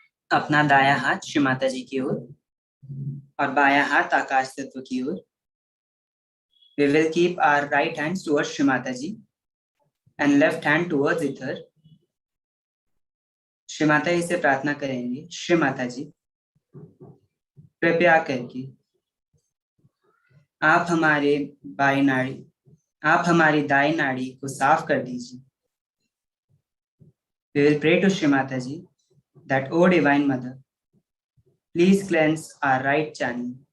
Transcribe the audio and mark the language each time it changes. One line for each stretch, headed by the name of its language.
Hindi: अपना दायां हाथ श्री माता जी की ओर और बायां हाथ आकाश तत्व की ओर।
English: We will keep our right hands towards Shri Mataji and left hand towards ether.
Hindi: Shri Mata जी से प्रार्थना करेंगे, श्री माता जी कृपया करके आप हमारे बाई नाड़ी आप हमारी दाई नाड़ी को साफ कर दीजिए।
English: We will pray to Shri Mataji that, O Divine Mother, please cleanse our right channel.